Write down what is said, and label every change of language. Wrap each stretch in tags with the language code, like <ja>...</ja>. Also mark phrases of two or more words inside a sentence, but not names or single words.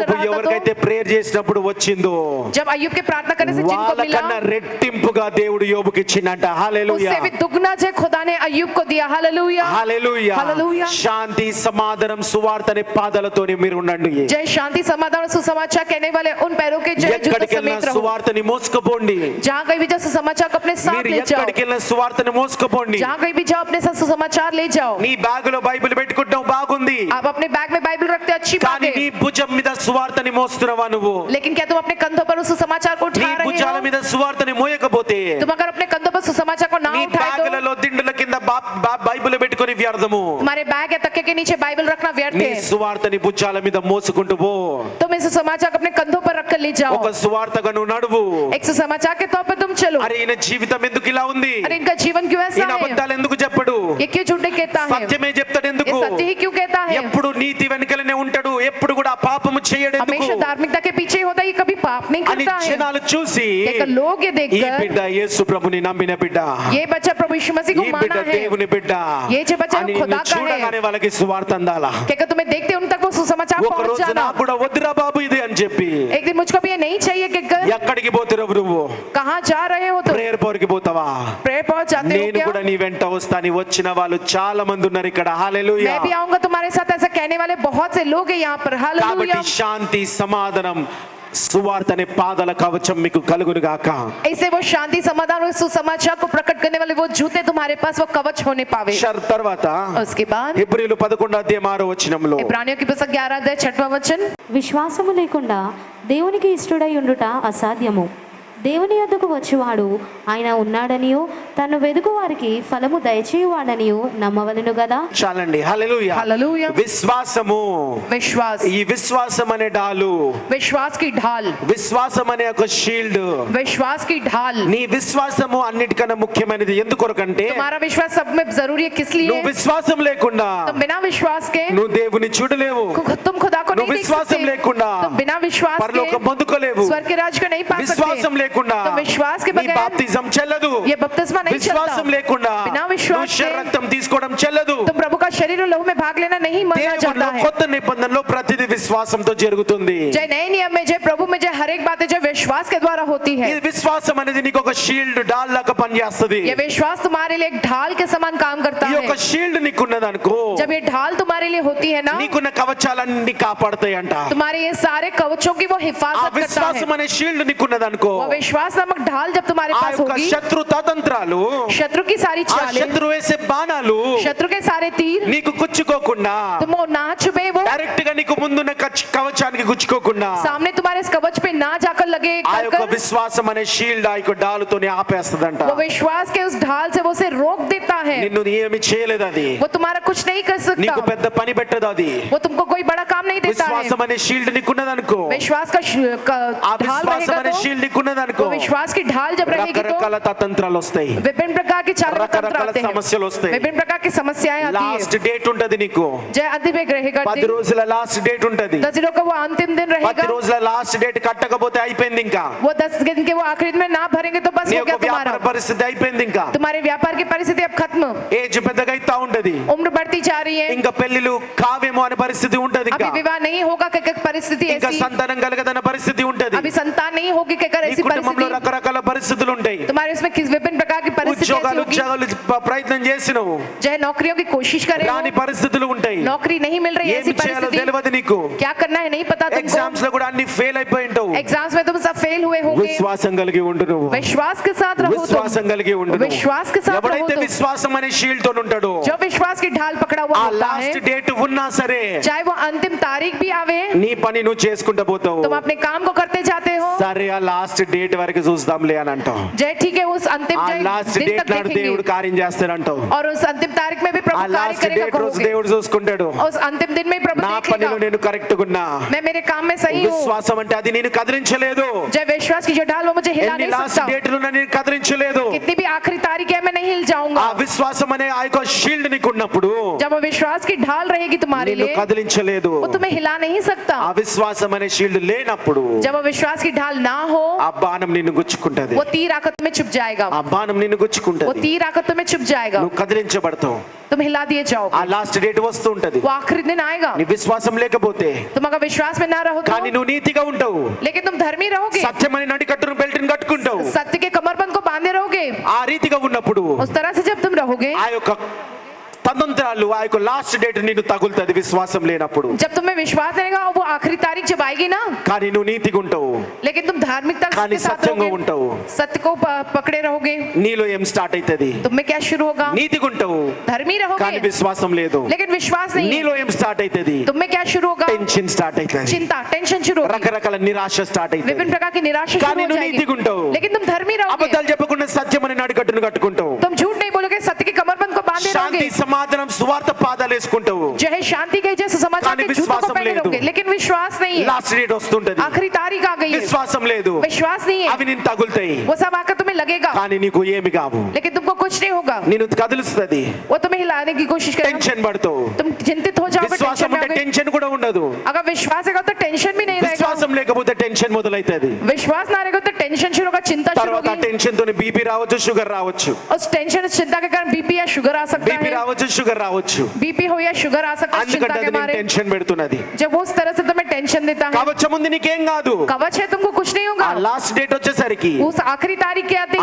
<te>యోబు</te> <hi>रहा था</hi> <te>ఎవరికైతే ప్రేయర్ చేసినప్పుడు వచ్చిందో</te> <hi>तो जब अय्यूब के प्रार्थना करने से जिनको मिला</hi> <te>వాళ్ళకన్నా రెట్టింపుగా దేవుడు యోబుకి ఇచ్చిండంట. హల్లెలూయా,</te> <hi>उससे भी दुगना जो खुदा ने अय्यूब को दिया। हालेलुया</hi> <te>హల్లెలూయా.</te> <hi>हालेलुया।</hi> <te>శాంతి సమాధానం సువార్త అనే పాదాలతోని మీరు ఉండండి.</te> <hi>जय शांति समाधान और सुसमाचार कहने वाले उन पैरों के जो है जूतों</hi> <te>ఎక్కడికి వెళ్ళినా</te> <hi>समेत रहो।</hi> <te>సువార్తని మోసుకుపోండి.</te> <hi>जहाँ कहीं भी जाओ सुसमाचार को अपने साथ</hi> <te>మీరు</te> <hi>ले जाओ।</hi> <te>ఎక్కడికి వెళ్ళినా సువార్తని మోసుకుపోండి.</te> <hi>जहाँ कहीं भी जाओ अपने साथ सुसमाचार ले जाओ।</hi> <te>నీ బ్యాగులో బైబిల్ పెట్టుకుంటావు బాగుంది,</te> <hi>आप अपने बैग में बाइबल रखते अच्छी बात</hi> <te>కానీ నీ</te> <hi>है,</hi> <te>భుజం మీద సువార్తని మోస్తున్నావా నువ్వు?</te> <hi>लेकिन क्या तुम अपने कंधों पर उस सुसमाचार को</hi> <te>నీ</te> <hi>उठा रहे</hi> <te>భుజాల</te> <hi>हो?</hi> <te>మీద సువార్తని మోయకపోతే</te> <hi>तुम अगर अपने कंधों पर सुसमाचार को ना</hi> <te>నీ</te> <hi>उठाए तो</hi> <te>బ్యాగులలో దిండుల కింద బైబిల్ పెట్టుకొని వ్యర్థము.</te> <hi>तुम्हारे बैग या तक्के के नीचे बाइबल रखना व्यर्थ</hi> <te>నీ</te> <hi>है।</hi> <te>సువార్తని భుజాల మీద మోసుకుంటూ పో.</te> <hi>तुम इस सुसमाचार को अपने कंधों पर रखकर ले जाओ।</hi> <te>ఒక సువార్తగా నువ్వు నడువు.</te> <hi>एक सुसमाचार के तौर पर तुम चलो।</hi> <te>అరే ఈయన జీవితం ఎందుకు ఇలా ఉంది,</te> <hi>अरे इनका जीवन क्यों ऐसा</hi> <te>ఈయన</te> <hi>है?</hi> <te>అబద్ధాలు ఎందుకు చెప్పడు,</te> <hi>ये क्यों झूठे कहता है?</hi> <te>సత్యమే చెప్తాడు</te> <hi>ये</hi> <te>ఎందుకు,</te> <hi>सत्य ही क्यों कहता है?</hi> <te>ఎప్పుడు నీతి వెనకలనే ఉంటాడు, ఎప్పుడు కూడా పాపము చేయడు ఎందుకు</te> <hi>हमेशा धार्मिकता के पीछे होता है, ये कभी पाप नहीं</hi> <te>అని</te> <hi>करता है।</hi> <te>జనాలు చూసి,</te> <hi>देखकर लोग ये</hi> <te>ఈ</te> <hi>देखकर</hi> <te>బిడ్డ యేసు ప్రభుని నమ్మిన బిడ్డ,</te> <hi>ये बच्चा प्रभु यीशु मसीह</hi> <te>ఈ</te> <hi>को</hi> <te>బిడ్డ</te> <hi>माना है,</hi> <te>దేవుని బిడ్డ</te> <hi>ये जो बच्चा</hi> <te>అని</te> <hi>खुदा</hi> <te>నిన్ను</te> <hi>का है।</hi> <te>చూడగానే వాళ్ళకి సువార్త అందాలా.</te> <hi>क्या तुम्हें देखते उन तक वो सुसमाचार</hi> <te>ఒక</te> <hi>पहुंच</hi> <te>రోజు</te> <hi>जाना।</hi> <te>నాకు కూడా వద్దురా బాబు ఇది అని చెప్పి,</te> <hi>एक दिन मुझको भी ये नहीं चाहिए कि</hi> <te>ఎక్కడికి పోతున్నావు నువ్వు,</te> <hi>कहाँ जा रहे हो तुम?</hi> <en>prayer power</en> <te>పోతావా?</te> <hi>प्रेयर पहुंच जाते हो</hi> <te>నేను</te> <hi>क्या?</hi> <te>కూడా నీ వెంట వస్తాని వచ్చిన వాళ్ళు చాలా మంది ఉన్నారు ఇక్కడ. హల్లెలూయా.</te> <hi>मैं भी आऊंगा तुम्हारे साथ, ऐसा कहने वाले बहुत से लोग हैं यहाँ पर। हालेलुया।</hi> <te>కాబట్టి శాంతి సమాధానం సువార్త అనే పాదాల కవచం మీకు కలుగును గాక.</te> <hi>ऐसे वो शांति समाधान और सुसमाचार को प्रकट करने वाले वो जूते तुम्हारे पास वो कवच होने पावे।</hi> <te>తర్వాత</te> <hi>उसके बाद</hi> <te>హెబ్రీయులు 11:6</te> <hi>इब्रानियों की पुस्तक 11:6 वचन,</hi> <te>విశ్వాసము లేకుండా దేవునికి ఇష్టడై ఉండుట అసాధ్యము. దేవుని యొద్దకు వచ్చువాడు ఆయన ఉన్నాడనియో తను వెదుకు వారికి ఫలము దయచేయువాడనియో నమ్మవలెను గదా. చాలండి. హల్లెలూయా.</te> <hi>हालेलुया।</hi> <te>విశ్వాసము,</te> <hi>विश्वास,</hi> <te>ఈ విశ్వాసం అనే డాలు,</te> <hi>विश्वास की ढाल,</hi> <te>విశ్వాసం అనే ఒక షీల్డ్.</te> <hi>विश्वास की ढाल।</hi> <te>నీ విశ్వాసము అన్నిటికన్నా ముఖ్యమైనది. ఎందుకొరకంటే</te> <hi>तुम्हारा विश्वास सब में जरूरी है। किस लिए?</hi> <te>నువ్వు విశ్వాసం లేకుండా</te> <hi>तुम बिना विश्वास के</hi> <te>నువ్వు దేవుని చూడలేవు.</te> <hi>तुम खुदा को</hi> <te>నువ్వు</te> <hi>नहीं देख</hi> <te>విశ్వాసం</te> <hi>सकते।</hi> <te>లేకుండా</te> <hi>तुम बिना विश्वास</hi> <te>పరలోకం</te> <hi>के</hi> <te>పొందుకోలేవు.</te> <hi>स्वर्ग के राज्य को नहीं पा</hi> <te>విశ్వాసం</te> <hi>सकते।</hi> <te>లేకుండా</te> <hi>तो विश्वास के</hi> <te>నీ</te> <hi>बगैर</hi> <te>బాప్తిజం చెల్లదు.</te> <hi>ये बपतिस्मा नहीं</hi> <te>విశ్వాసం</te> <hi>चलता।</hi> <te>లేకుండా</te> <hi>बिना</hi> <te>నువ్వు</te> <hi>विश्वास</hi> <te>శరీర</te> <hi>के</hi> <te>రక్తం తీసుకోవడం చెల్లదు.</te> <hi>तुम प्रभु का शरीर और लहू में भाग लेना नहीं माना</hi> <te>దేవునిలో</te> <hi>जाता है।</hi> <te>కొత్త నిబంధనలో ప్రతిదీ విశ్వాసంతో జరుగుతుంది.</te> <hi>जय नए नियम में जय प्रभु में जय हर एक बातें जो विश्वास के द्वारा होती है।</hi> <te>ఈ విశ్వాసం అనేది నీకు ఒక షీల్డ్ డాల్ లాగా పనిచేస్తుంది.</te> <hi>ये विश्वास तुम्हारे लिए एक ढाल के समान काम करता</hi> <te>ఈ</te> <hi>है।</hi> <te>యొక్క షీల్డ్ నీకున్నదనుకో,</te> <hi>जब ये ढाल तुम्हारे लिए होती है ना,</hi> <te>నీకున్న కవచాలన్నీ కాపాడతాయి అంట.</te> <hi>तुम्हारे ये सारे कवचों की वो</hi> <te>ఆ</te> <hi>हिफाजत करता है।</hi> <te>విశ్వాసం అనే షీల్డ్ నీకున్నదనుకో,</te> <hi>वो विश्वास नामक ढाल जब तुम्हारे</hi> <te>ఆ</te> <hi>पास</hi> <te>యొక్క</te> <hi>होगी,</hi> <te>శత్రు తంత్రాలు,</te> <hi>शत्रु की सारी</hi> <te>ఆ</te> <hi>चालें,</hi> <te>శత్రు వేసే బాణాలు</te> <hi>शत्रु के सारे तीर</hi> <te>నీకు గుచ్చుకోకుండా,</te> <hi>तुम वो ना चुभे, वो</hi> <te>డైరెక్ట్ గా నీకు ముందున్న కవచానికి గుచ్చుకోకుండా</te> <hi>सामने तुम्हारे इस कवच पे ना जाकर लगे</hi> <te>ఆ యొక్క</te> <hi>कर</hi> <te>విశ్వాసం అనే షీల్డ్ ఆ యొక్క డాలుతోనే ఆపేస్తదంట.</te> <hi>वो विश्वास के उस ढाल से वो उसे रोक देता है।</hi> <te>నిన్ను ఏమి చేయలేదు అది,</te> <hi>वो तुम्हारा कुछ नहीं कर सकता,</hi> <te>నీకు పెద్ద పని పెట్టదు అది.</te> <hi>वो तुमको कोई बड़ा काम नहीं देता है।</hi> <te>విశ్వాసం అనే షీల్డ్ నీకున్నదనుకో,</te> <hi>विश्वास का</hi> <te>ఆ</te> <hi>ढाल</hi> <te>విశ్వాసం</te> <hi>रहेगा</hi> <te>అనే</te> <hi>तो</hi> <te>షీల్డ్ నీకున్నదనుకో,</te> <hi>वो विश्वास की ढाल जब रहेगी तो</hi> <te>రకరకాల తంత్రాలు వస్తాయి,</te> <hi>विभिन्न प्रकार की चाल तंत्र</hi> <te>రకరకాల</te> <hi>आते हैं,</hi> <te>సమస్యలు వస్తాయి.</te> <hi>विभिन्न प्रकार की समस्याएं आती</hi> <te>లాస్ట్</te> <hi>है।</hi> <te>డేట్ ఉంటది నీకు,</te> <hi>जय अंतिम एक रहेगा 10 दिन,</hi> <te>రోజుల</te> <en>last date</en> <te>ఉంటది.</te> <hi>10 दिनों का वो अंतिम दिन 10 रहेगा।</hi> <te>రోజుల</te> <en>last date</en> <te>కట్టకపోతే అయిపోయింది. ఇంకా</te> <hi>वो 10 दिन के वो आखिर में ना भरेंगे तो बस</hi> <te>నీ</te> <hi>हो</hi> <te>యొక్క</te> <hi>गया तुम्हारा,</hi> <te>వ్యాపార పరిస్థితి అయిపోయింది. ఇంకా</te> <hi>तुम्हारे व्यापार की परिस्थिति अब खत्म,</hi> <te>ఏజ్ పెద్దగా అయితా ఉంటది,</te> <hi>उम्र बढ़ती जा रही है,</hi> <te>ఇంకా పెళ్లిలు కావేమో అనే పరిస్థితి ఉంటది.</te> <hi>अभी</hi> <te>ఇంకా</te> <hi>विवाह नहीं होगा क्या परिस्थिति</hi> <te>ఇంకా</te> <hi>ऐसी,</hi> <te>సంతానం కలగదన్న పరిస్థితి ఉంటది.</te> <hi>अभी संतान नहीं होगी क्या</hi> <te>నీ</te> <hi>ऐसी</hi> <te>కుటుంబంలో</te> <hi>परिस्थिति,</hi> <te>రకరకాల పరిస్థితులు ఉంటాయి.</te> <hi>तुम्हारे उसमें किस विभिन्न प्रकार की परिस्थिति परिस्थिति ऐसी होगी,</hi> <te>ఉద్యోగాలు ప్రయత్నం చేసినవు</te> <hi>चाहे नौकरियों की कोशिश करे हो,</hi> <te>రాని పరిస్థితులు ఉంటాయి</te> <hi>नौकरी नहीं मिल रही है, ऐसी</hi> <te>ఏమి చేయాలో</te> <hi>परिस्थिति</hi> <te>తెలియదు నీకు</te> <hi>क्या करना है नहीं पता तुमको,</hi> <te>ఎగ్జామ్స్ లో కూడా అన్ని ఫెయిల్ అయిపోయి ఉంటావు</te> <hi>एग्जाम्स में तुम सब फेल हुए होंगे,</hi> <te>విశ్వాసం కలిగి ఉండు నువ్వు</te> <hi>विश्वास के साथ रहो तुम,</hi> <te>విశ్వాసం కలిగి ఉండు నువ్వు.</te> <hi>विश्वास के साथ रहो</hi> <te>ఎవడైతే</te> <hi>तुम,</hi> <te>విశ్వాసం అనే షీల్డ్ తో ఉంటాడో</te> <hi>जो विश्वास की ढाल पकड़ा हुआ</hi> <te>ఆ</te> <hi>होता है,</hi> <en>last date</en> <te>ఉన్నా సరే</te> <hi>चाहे वो अंतिम तारीख भी आवे,</hi> <te>నీ పని నువ్వు చేసుకుంటూ పోతావు</te> <hi>तुम अपने काम को करते जाते हो,</hi> <te>సరే ఆ</te> <en>last date</en> <te>వరకు చూద్దాంలే అని అంటావు</te> <hi>जय ठीक है उस अंतिम</hi> <te>ఆ లాస్ట్</te> <hi>दिन</hi> <te>డేట్</te> <hi>तक</hi> <te>నాడు</te> <hi>देखेंगे,</hi> <te>దేవుడు కార్యం చేస్తాడంటావు</te> <hi>और उस अंतिम तारीख में भी</hi> <te>ఆ</te> <hi>प्रभु कार्य</hi> <te>లాస్ట్</te> <hi>करेगा</hi> <te>డేట్ రోజు</te> <hi>कहोगे,</hi> <te>దేవుడు చూసుకుంటాడు</te> <hi>उस अंतिम दिन में प्रभु</hi> <te>నా</te> <hi>देखेगा</hi> <te>పనిలో నేను కరెక్ట్ గున్నా</te> <hi>मैं मेरे काम में सही हूँ,</hi> <te>విశ్వాసం అంటే అది నేను కదిలించలేదు</te> <hi>जय विश्वास की जो ढाल वो मुझे हिला</hi> <te>ఎన్ని</te> <hi>नहीं</hi> <te>లాస్ట్</te> <hi>सकता,</hi> <te>డేట్లు నేను కదిలించలేదు</te> <hi>कितनी भी आखिरी तारीख है मैं नहीं हिल</hi> <te>ఆ</te> <hi>जाऊंगा,</hi> <te>విశ్వాసం అనే ఆ యొక్క షీల్డ్ నీకు ఉన్నప్పుడు</te> <hi>जब वो विश्वास की ढाल रहेगी तुम्हारे</hi> <te>నిన్ను</te> <hi>लिए</hi> <te>కదిలించలేదు</te> <hi>वो तुम्हें हिला नहीं सकता,</hi> <te>ఆ విశ్వాసం అనే షీల్డ్ లేనప్పుడు</te> <hi>जब वो विश्वास की ढाल ना हो</hi> <te>ఆ బాణం నిన్ను గుచ్చుకుంటది</te> <hi>वो तीर आकर तुम्हें चुप जाएगा,</hi> <te>ఆ బాణం నిన్ను</te> <hi>वो</hi> <te>గుచ్చుకుంటది</te> <hi>तीर आकर तुम्हें चुप जाएगा,</hi> <te>నువ్వు కదిలించబడతావు</te> <hi>तुम हिला दिए</hi> <te>ఆ</te> <hi>जाओगे,</hi> <en>last date</en> <te>వస్తూ ఉంటది</te> <hi>वो आखिरी दिन आएगा,</hi> <te>నీ విశ్వాసం లేకపోతే</te> <hi>तुम अगर विश्वास में ना रहो</hi> <te>కానీ</te> <hi>तो,</hi> <te>నువ్వు నీతిగా ఉంటావు</te> <hi>लेकिन तुम धर्मी रहोगे,</hi> <te>సత్యమని నడికట్టును బెల్ట్ని కట్టుకుంటావు</te> <hi>सत्य के कमरबंद को बांधे रहोगे,</hi> <te>ఆ రీతిగా ఉన్నప్పుడు</te> <hi>उस तरह से जब तुम रहोगे,</hi> <te>ఆ యొక్క తదంత్రాలు ఆ యొక్క</te> <en>last date</en> <te>నిన్ను తగులుతుంది విశ్వాసం లేనప్పుడు</te> <hi>जब तुम्हें विश्वास रहेगा और वो आखिरी तारीख जब आएगी ना,</hi> <te>కానీ నువ్వు నీతిగా ఉంటావు</te> <hi>लेकिन तुम धार्मिकता</hi> <te>కానీ</te> <hi>के साथ</hi> <te>సత్యంగా</te> <hi>रहोगे,</hi> <te>ఉంటావు</te> <hi>सत्य को पकड़े रहोगे,</hi> <te>నీలో ఏం స్టార్ట్ అవుతుంది</te> <hi>तुम में क्या शुरू होगा,</hi> <te>నీతిగా ఉంటావు</te> <hi>धर्मी</hi> <te>కానీ</te> <hi>रहोगे,</hi> <te>విశ్వాసం లేదు</te> <hi>लेकिन विश्वास नहीं है,</hi> <te>నీలో ఏం స్టార్ట్ అవుతుంది</te> <hi>तुम में क्या शुरू होगा,</hi> <en>tension start</en> <te>అవుతుంది</te> <hi>चिंता टेंशन शुरू होगी,</hi> <te>రకరకాల నిరాశ స్టార్ట్ అవుతుంది</te> <hi>विभिन्न प्रकार की निराशा शुरू</hi> <te>కానీ</te> <hi>हो</hi> <te>నువ్వు</te> <hi>जाएगी,</hi> <te>నీతిగా ఉంటావు</te> <hi>लेकिन तुम धर्मी रहोगे,</hi> <te>అబద్ధాలు చెప్పకుండా సత్యమని నడికట్టును కట్టుకుంటావు</te> <hi>तुम झूठ नहीं बोलोगे, सत्य के कमरबंद को बांधे</hi> <te>శాంతి</te> <hi>रहोगे,</hi> <te>సమాధానం సువార్త పాదాలు వేసుకుంటావు</te> <hi>जो है शांति के जैसे समाचार</hi> <te>కానీ</te> <hi>के जूतों को</hi> <te>విశ్వాసం</te> <hi>पहने</hi> <te>లేదు.</te> <hi>रहोगे, लेकिन विश्वास नहीं है,</hi> <en>last date</en> <te>వస్తుంటది</te> <hi>आखिरी तारीख आ गई है,</hi> <te>విశ్వాసం లేదు</te> <hi>विश्वास नहीं है,</hi> <te>అవి నిన్ను తగులుతాయి</te> <hi>वो सब आकर तुम्हें लगेगा,</hi> <te>కానీ నీకు ఏమి కావు</te> <hi>लेकिन तुमको कुछ नहीं होगा,</hi> <te>నిన్ను కదులుస్తుంది</te> <hi>वो तुम्हें हिलाने की कोशिश करेगा,</hi> <te>టెన్షన్ పడతావు</te> <hi>तुम चिंतित हो जाओगे, टेंशन</hi> <te>విశ్వాసం</te> <hi>में</hi> <te>ఉంటే</te> <hi>आओगे,</hi> <te>టెన్షన్ కూడా ఉండదు</te> <hi>अगर विश्वास रहेगा तो टेंशन भी नहीं रहेगा,</hi> <te>విశ్వాసం లేకపోతే టెన్షన్ మొదలైతుంది</te> <hi>विश्वास ना रहेगा तो टेंशन शुरू होगा, चिंता शुरू</hi> <te>తర్వాత</te> <hi>होगी,</hi> <te>టెన్షన్ తోని బీపీ రావచ్చు షుగర్ రావచ్చు</te> <hi>उस टेंशन उस चिंता के कारण बीपी या शुगर आ सकता</hi> <te>బీపీ</te> <hi>है,</hi> <te>రావచ్చు షుగర్ రావచ్చు</te> <hi>बीपी हो या शुगर आ सकता है चिंता</hi> <te>అందుకంటే</te> <hi>के</hi> <te>అది</te> <hi>मारे,</hi> <te>టెన్షన్ పెడుతున్నది</te> <hi>जब वो उस तरह से तुम्हें टेंशन देता है,</hi> <te>కవచం ఉంది నీకేం కాదు</te> <hi>कवच है तुमको कुछ नहीं</hi> <te>ఆ</te> <hi>होगा,</hi> <en>last date</en> <te>వచ్చేసరికి</te> <hi>उस आखिरी तारीख के आते</hi>